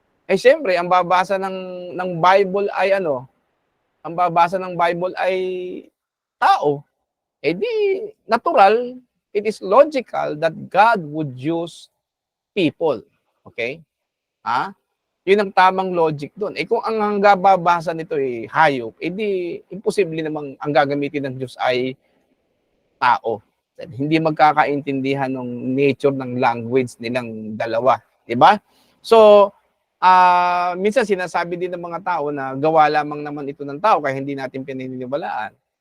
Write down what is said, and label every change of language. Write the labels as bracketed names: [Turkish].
[Filipino] Siyempre, ang babasa ng Bible ay ang babasa ng Bible ay tao. [English] Di, natural, it is logical that God would use people. Okay? [Filipino] Yun ang tamang logic doon. Kung ang babasa nito ay hayop, di, imposible namang ang gagamitin ng Diyos ay tao. Hindi magkakaintindihan ng nature ng language nilang dalawa. Diba? So, minsan sinasabi din ng mga tao na gawa lamang naman ito ng tao kaya hindi natin pinaniniwalaan.